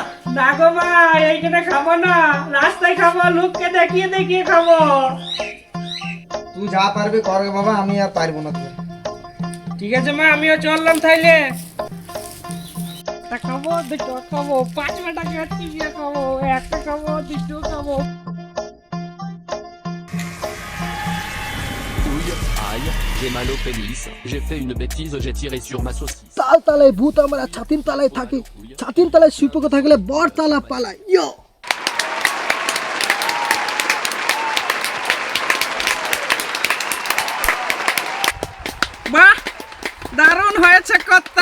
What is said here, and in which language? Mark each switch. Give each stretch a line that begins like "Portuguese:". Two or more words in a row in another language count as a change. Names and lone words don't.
Bangla: না গো মা, এইখানে খাবো না, রাস্তায় খাবো, লোককে দেখিয়ে দেখিয়ে খাবো। তুই যা পারবি কর গে বাবা, আমি আর পারবো না তোর। ঠিক আছে মা, আমিও চললাম তাইলে। একটা খাবো, দুটো খাবো, পাঁচ বেটাকে চিবিয়ে খাবো। একটা খাবো, দুটো খাবো।
French: Ouille, aïe, j'ai mal au pénis. J'ai fait une bêtise, j'ai tiré sur ma saucisse.
Bangla: তাল তালায় ভূত, আমরা ছাতিন তালায় থাকি। ছাতিন তালায় সুপোক থাকলে বর তালা পালায়। ইয়ো বাহ, দারুণ হয়েছে কর্তা।